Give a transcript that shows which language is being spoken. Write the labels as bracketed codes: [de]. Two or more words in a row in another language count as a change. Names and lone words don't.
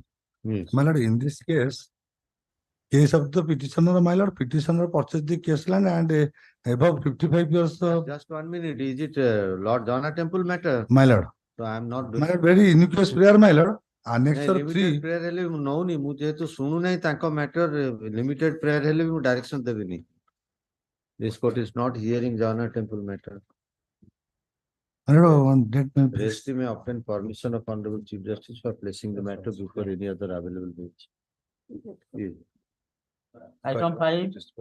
[en] Yes. My lord, in this case of the petitioner, my lord, petitioner purchased the case land and above 55 years. Just 1 minute. Is it Lord Donna Temple matter? My lord. So I am not doing. My lord, very innocuous prayer, my lord. Annexure limited 3. [or] prayer ହେଲେ ମୁଁ ନଉନି ମୁଁ ଯେହେତୁ ଶୁଣୁ ନାହିଁ ତାଙ୍କ ମ୍ୟାଟର [en] limited prayer [or] ହେଲେ ବି ମୁଁ direction ଦେବିନି. [en] This court is not hearing Jana Temple matter. My lord, on that may please. Rest may obtain permission of Honorable Chief Justice for placing the matter before any other available bench. Yes. Item 5.